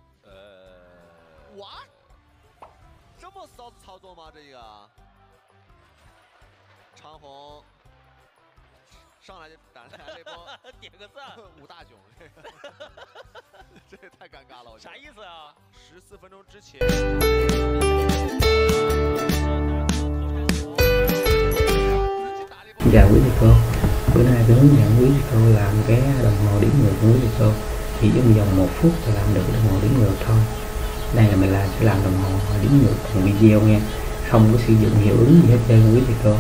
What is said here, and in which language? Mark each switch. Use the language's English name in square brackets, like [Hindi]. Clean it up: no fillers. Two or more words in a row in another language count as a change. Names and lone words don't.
[Chinese] 哇，这么骚的操作吗？这个长虹上来就打来这波，点个赞，五大囧，这也太尴尬了，我觉得。啥意思啊？14分钟之前。 [Vietnamese] Chào quý thầy cô, bữa nay tôi hướng dẫn quý thầy cô làm cái đồng hồ đếm ngược của quý thầy cô. Chỉ trong vòng 1 phút là làm được đồng hồ đếm ngược thôi. Đây là mình sẽ làm đồng hồ đếm ngược bằng video nha, không có sử dụng hiệu ứng gì hết trơn quý thầy cô.